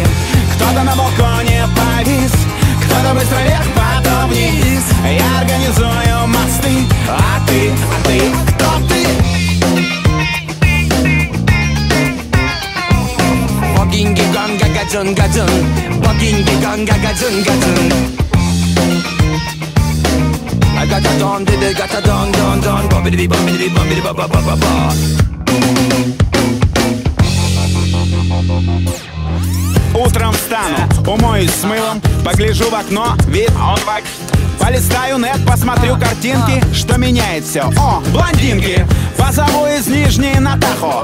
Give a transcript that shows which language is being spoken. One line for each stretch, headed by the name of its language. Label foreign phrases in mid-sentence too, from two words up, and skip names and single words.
Russian: Кто-то на балконе повис, кто-то быстро вверх, потом вниз. Я организую мосты, а ты, кто ты? Богинги ганга гаджун гаджун, богинги ганга гаджун гаджун.
English: I got a don, did it, got a don, bobbidi bobbidi bobbidi ba ba ba ba ba.
Russian: Утром встану, умоюсь с мылом, погляжу в окно, вид полистаю нет, посмотрю картинки, что меняет все. О, блондинки! Позову из Нижней на Тахо.